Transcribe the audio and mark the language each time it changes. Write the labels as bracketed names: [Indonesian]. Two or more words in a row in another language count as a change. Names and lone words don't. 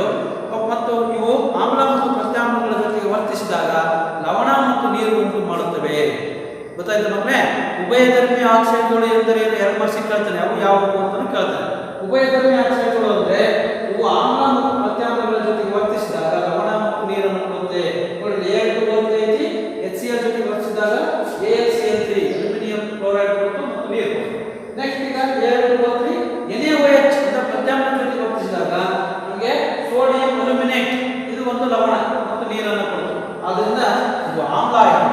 [Kannada] ಮತ್ತು ಇವು ಆಮ್ಲ ಮತ್ತು ಪ್ರತ್ಯಾಮ್ಲಗಳ ಜೊತೆಗೆ ವರ್ತಿಸಿದಾಗ ಲವಣ ಮತ್ತು ನೀರು ಉಂಟು ಮಾಡುತ್ತವೆ. ಗೊತ್ತಾಯ್ತು ಮಕ್ಕಳೇ? ಉಭಯಧರ್ಮಿ ಆಕ್ಸೈಡ್ಗಳು ಎಂದರೆ ಎರಡು ಮಾರ್ಕ್ಸ್ ಕೇಳ್ತಾನೆ, ಅವು ಯಾವುವು ಅಂತ ಕೇಳ್ತಾನೆ. ಉಭಯಧರ್ಮಿ ಆಕ್ಸೈಡ್ಗಳು ಅಂದ್ರೆ ಇವು ಆಮ್ಲ ಮತ್ತು ಪ್ರತ್ಯಾಮ್ಲಗಳ ಜೊತೆಗೆ ವರ್ತಿಸಿದಾಗ ಲವಣ ಮತ್ತು ನೀರನ್ನು ಕೊಡುತ್ತೆ. Al2O3 ಐತಿ, HCl ಜೊತೆಗೆ ವರ್ತಿಸಿದಾಗ AlCl3 [English] aluminium chloride [Kannada] ಕೊಟ್ಟು ಮತ್ತು ನೀರು. ನೆಕ್ಸ್ಟ್ ಈಗ Al2O3 NaOH ಅಂತ ಪ್ರತ್ಯಾಮ್ಲ ಜೊತೆಗೆ ವರ್ತಿಸಿದಾಗ ನಮಗೆ [English] sodium aluminate, [Kannada] ಇದು ಒಂದು ಲವಣ ಮತ್ತು ನೀರನ್ನು ಕೊಡುತ್ತೆ. ಆದ್ದರಿಂದ ಇದು ಆಮ್ಲ ಆಯಿತು.